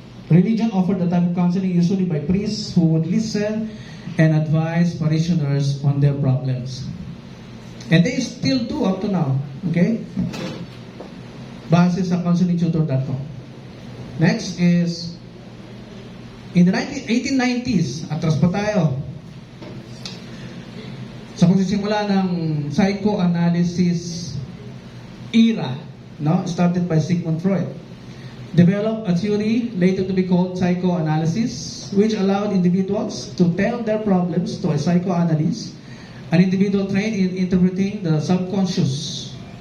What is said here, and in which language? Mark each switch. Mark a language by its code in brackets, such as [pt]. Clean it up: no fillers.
[en] Religion offered a type of counseling usually by priests who would listen and advise parishioners on their problems. And they still do up to now. Okay? [tl] Base sa [en] counselingtutor.com. Next is in the 1890s, [tl] atras pa tayo. Sa pagsisimula ng psychoanalysis era, no? [en] Started by Sigmund Freud. Developed a theory later to be called psychoanalysis, which allowed individuals to tell their problems to a psychoanalyst, an individual trained in interpreting the subconscious.